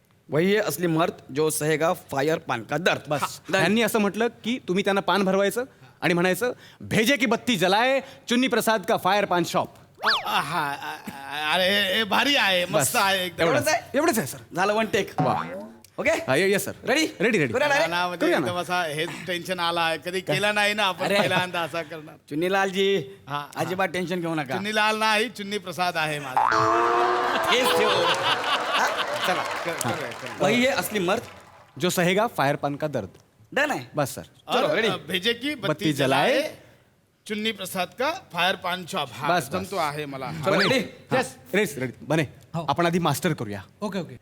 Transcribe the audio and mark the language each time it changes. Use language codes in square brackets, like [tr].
[hi] वही है असली मर्द जो सहेगा फायर पान का दर्द. [mr] बस त्यांनी असं म्हटलं की तुम्ही त्यांना पान भरवायचं आणि म्हणायचं [hi] भेजे की बत्ती जलाए चुन्नी प्रसाद का फायर पान शॉप. [mr] हा अरे हे भारी आहे, मस्त आहे एकदम. एवढंच आहे? एवढंच आहे सर. झालं 1 take. Okay [en] Yes sir. Ready ready ready. [mr] करूया direct? मला म्हणजे करूया ना. एकदम असा हे टेन्शन आला आहे, कधी केला नाही ना आपण, अरे. पहिल्यांदा असा करणार. चुन्नीलालजी हा. अजिबात टेन्शन घेऊ नका. चुन्नीलाल नाही, चुन्नी प्रसाद आहे माझा. तेच ठेव. चला करूया. [hi] वही है असली मर्द. जो सहेगा फायर पान का दर्द. [mr] डन आहे. बस सर. [hi] और [en] ready? [hi] भेजे की बत्ती बत्ती जलाए, जलाए चुन्नी प्रसाद का फायर पान शॉप. हा [mr] बस, बस. जमतो आहे मला. [hi] चलो, बने. [en] ready? [mr] हा. रेडी रेडी बने. आपण आधी मास्टर करूया. [en] okay okay